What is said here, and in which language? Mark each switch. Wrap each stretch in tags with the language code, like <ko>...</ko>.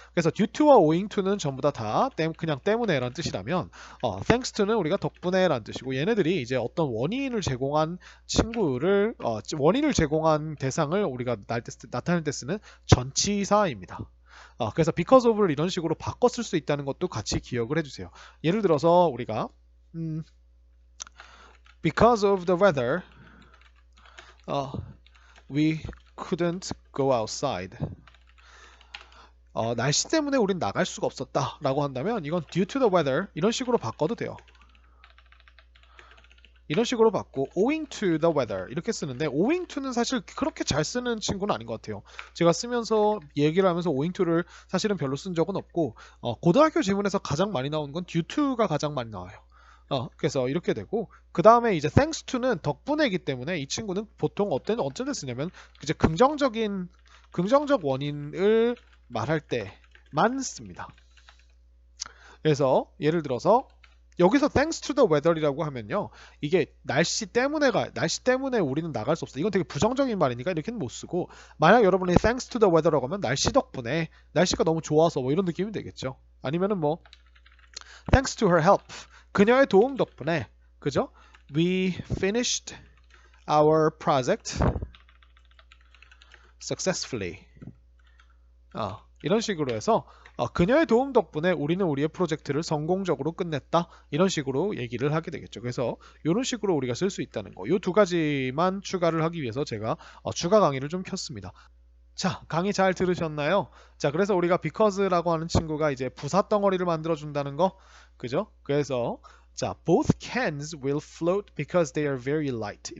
<ko>그래서 due to와 owing to는 전부 다 그냥 때문에라는 뜻이라면 thanks to는 우리가 덕분에라는 뜻이고 얘네들이 이제 어떤 원인을 제공한 친구를 원인을 제공한 대상을 우리가 나타낼 때 쓰는 전치사입니다. 그래서 because of를 이런 식으로 바꿔 쓸 수 있다는 것도 같이 기억을 해주세요. 예를 들어서 우리가</ko> <en>because of the weather we couldn't go outside.</en> <ko>날씨 때문에 우린 나갈 수가 없었다 라고 한다면 이건</ko> <en>due to the weather</en> <ko>이런 식으로 바꿔도 돼요. 이런 식으로 받고</ko> <en>owing to the weather</en> <ko>이렇게 쓰는데 owing to는 사실 그렇게 잘 쓰는 친구는 아닌 것 같아요. 제가 쓰면서 얘기를 하면서 owing to를 사실은 별로 쓴 적은 없고 고등학교 지문에서 가장 많이 나오는 건 due to가 가장 많이 나와요. 그래서 이렇게 되고 그 다음에 이제 thanks to는 덕분에이기 때문에 이 친구는 보통 어떤 데 쓰냐면 이제 긍정적 원인을 말할 때만 씁니다. 그래서 예를 들어서 여기서</ko> <en>thanks to the weather</en> <ko>이라고 하면요 이게 날씨 때문에 우리는 나갈 수 없어. 이건 되게 부정적인 말이니까 이렇게는 못 쓰고 만약 여러분이 thanks to the weather라고 하면 날씨 덕분에 날씨가 너무 좋아서 뭐 이런 느낌이 되겠죠. 아니면은 뭐</ko> <en>thanks to her help</en> <ko>그녀의 도움 덕분에 그죠?</ko> <en>We finished our project successfully.</en> <ko>이런 식으로 해서 그녀의 도움 덕분에 우리는 우리의 프로젝트를 성공적으로 끝냈다. 이런 식으로 얘기를 하게 되겠죠. 그래서 이런 식으로 우리가 쓸 수 있다는 거. 이 두 가지만 추가를 하기 위해서 제가 추가 강의를 좀 켰습니다. 자, 강의 잘 들으셨나요? 자, 그래서 우리가 because라고 하는 친구가 이제 부사 덩어리를 만들어 준다는 거. 그죠? 그래서 자,</ko> <en>both cans will float because they are very light.</en>